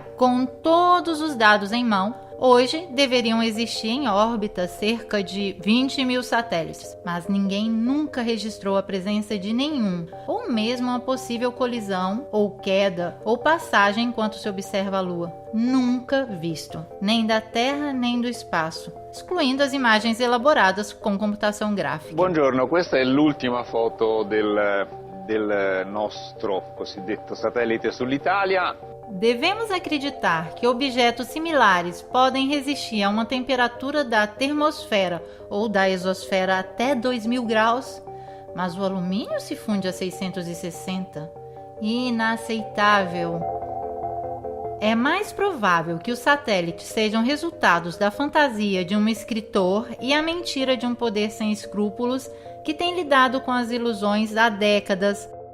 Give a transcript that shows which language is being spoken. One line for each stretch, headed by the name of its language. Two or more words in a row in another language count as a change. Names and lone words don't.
Portuguese: Com todos os dados em mão, hoje deveriam existir em órbita cerca de 20 mil satélites, mas ninguém nunca registrou a presença de nenhum, ou mesmo uma possível colisão, ou queda, ou passagem enquanto se observa a Lua. Nunca visto, nem da Terra nem do espaço, excluindo as imagens elaboradas com computação gráfica.
Italian: Buongiorno, questa è l'ultima foto del nostro cosiddetto satellite sull'Italia.
Portuguese: Devemos acreditar que objetos similares podem resistir a uma temperatura da termosfera ou da exosfera até 2000 graus, mas o alumínio se funde a 660. Inaceitável. É mais provável que os satélites sejam resultados da fantasia de um escritor e a mentira de um poder sem escrúpulos que tem lidado com as ilusões há décadas.